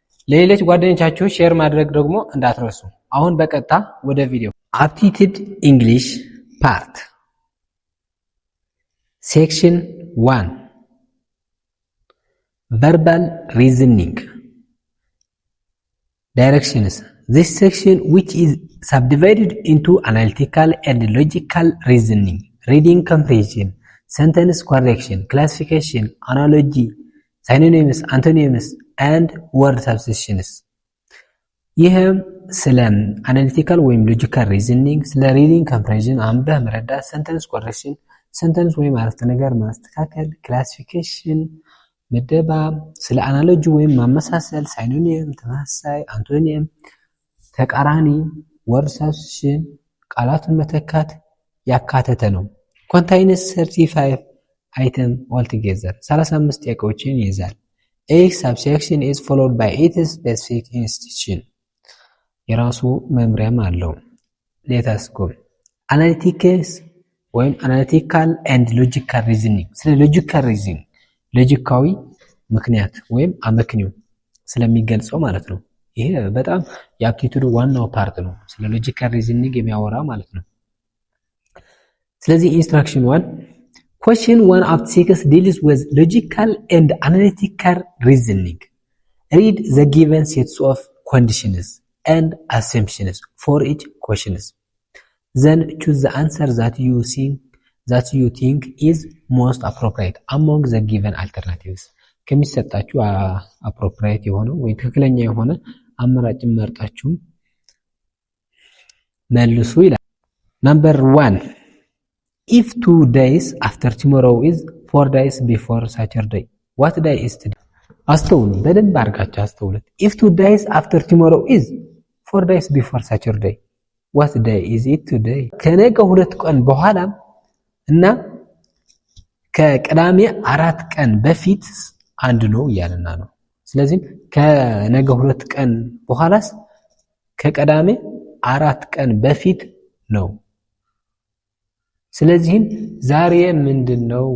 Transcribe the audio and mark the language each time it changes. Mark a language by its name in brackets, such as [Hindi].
[Amharic] ለሌሎች ጓደኞቻችሁ ሼር ማድረግ ደግሞ እንዳትረሱ። አሁን በቀጥታ ወደ ቪዲዮ። አፕቲቲዩድ እንግሊሽ ፓርት ሴክሽን 1 [English] verbal reasoning directions. This section, which is subdivided into analytical and logical reasoning, reading comprehension, sentence correction, classification, analogy, synonyms, antonyms and word substitutions. [Amharic] ይህም ስለ አናሊቲካል ወይም ሎጂካል ሪዝኒንግ፣ ስለ ሪዲንግ ኮምፕሬንሽን አንበህ መረዳት፣ ሰንተንስ ኮሬክሽን ሰንተንስ ወይም አረፍተ ነገር ማስተካከል፣ ክላሲፊኬሽን ምደባ፣ ስለ አናሎጂ ወይም ማመሳሰል፣ ሳይኖኒም ተመሳሳይ፣ አንቶኒም ተቃራኒ፣ ወርድ ሰብስቲቱሽን ቃላቱን መተካት ያካተተ ነው። ኮንታይንስ 35 አይተም ኦልቱጌዘር 35 ጥያቄዎችን ይይዛል። [English] Each subsection is followed by its specific institution. [Amharic] የራሱ መምሪያም አለው። [English] Let us go. [Amharic] Analytics ወይም analytical and logical reasoning። ስለ logical reasoning ሎጂካዊ ምክንያት ወይም አመክንዮ ስለሚገልጸው ማለት ነው። ይሄ በጣም የአፕቲቲዩድ ዋናው ፓርት ነው። ስለ logical reasoning የሚያወራ ማለት ነው። ስለዚህ ኢንስትራክሽን 1 [English] Question 1 of 6 deals with logical and analytical reasoning. Read the given sets of conditions and assumptions for each question. Then choose the answer that you think is most appropriate among the given alternatives. [Amharic] ከሚሰጣችሁ appropriate የሆነው ወይ ትክክለኛ የሆነ አማራጭ መርጣችሁ መልሱ ይላል። [English] Number 1 If 2 days after tomorrow is 4 days before Saturday, what day is today? [Amharic] አስተውሉ፣ በደንብ አድርጋችሁ አስተውሉት። [English] If 2 days after tomorrow is 4 days before Saturday, what day is it today? [Amharic] ከነገ 2 ቀን በኋላ እና ከቅዳሜ 4 ቀን በፊት አንድ ነው እያለና ነው። ስለዚህ ከነገ 2 ቀን በኋላስ ከቅዳሜ 4 ቀን በፊት ነው። ስለዚህም ዛሬ ምንድነው?